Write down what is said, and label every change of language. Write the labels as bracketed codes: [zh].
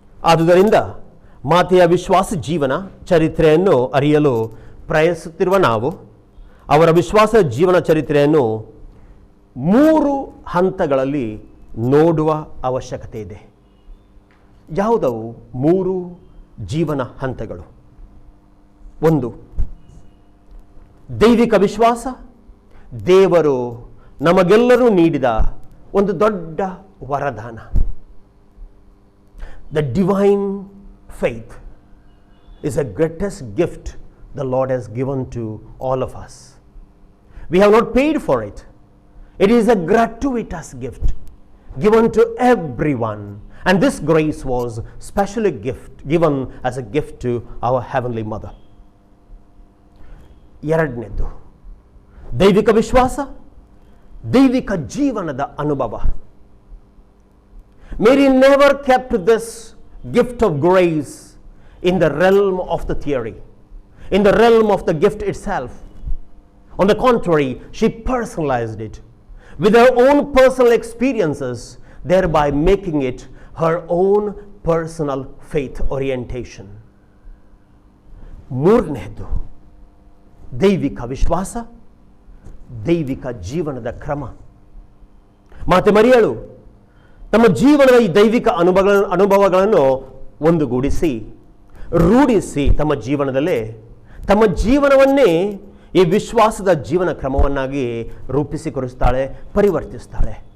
[kn] ಆದುದರಿಂದ ಮಾತೆಯ ವಿಶ್ವಾಸ ಜೀವನ ಚರಿತ್ರೆಯನ್ನು ಅರಿಯಲು ಪ್ರಯತ್ನಿಸುತ್ತಿರುವ ನಾವು ಅವರ ವಿಶ್ವಾಸ ಜೀವನ ಚರಿತ್ರೆಯನ್ನು 3 ಹಂತಗಳಲ್ಲಿ ನೋಡುವ ಅವಶ್ಯಕತೆ ಇದೆ. ಯಾವುದವು 3 ಜೀವನ ಹಂತಗಳು? 1, ದೈವಿಕ ವಿಶ್ವಾಸ. ದೇವರು ನಮಗೆಲ್ಲರೂ ನೀಡಿದ ಒಂದು ದೊಡ್ಡ ವರದಾನ. [en] The divine faith is the greatest gift the Lord has given to all of us. We have not paid for it. It is a gratuitous gift given to everyone. And this grace was specially given as a gift to our Heavenly Mother. [kn] ಎರಡನೇದು ದೈವಿಕ ವಿಶ್ವಾಸ, ದೈವಿಕ ಜೀವನದ ಅನುಭವ. [en] Mary never kept this gift of grace in the realm of the theory, in the realm of the gift itself. On the contrary, she personalized it with her own personal experiences, thereby making it her own personal faith orientation. [kn] ಮೂರನೇದು ದೈವಿಕ ವಿಶ್ವಾಸ, ದೈವಿಕ ಜೀವನದ ಕ್ರಮ. ಮಾತೆ ಮರಿಯಳು ತಮ್ಮ ಜೀವನದ ಈ ದೈವಿಕ ಅನುಭವಗಳನ್ನು ಒಂದುಗೂಡಿಸಿ ರೂಢಿಸಿ ತಮ್ಮ ಜೀವನದಲ್ಲೇ ತಮ್ಮ ಜೀವನವನ್ನೇ ಈ ವಿಶ್ವಾಸದ ಜೀವನ ಕ್ರಮವನ್ನಾಗಿ ರೂಪಿಸಿಕೊಡಿಸ್ತಾಳೆ, ಪರಿವರ್ತಿಸ್ತಾಳೆ.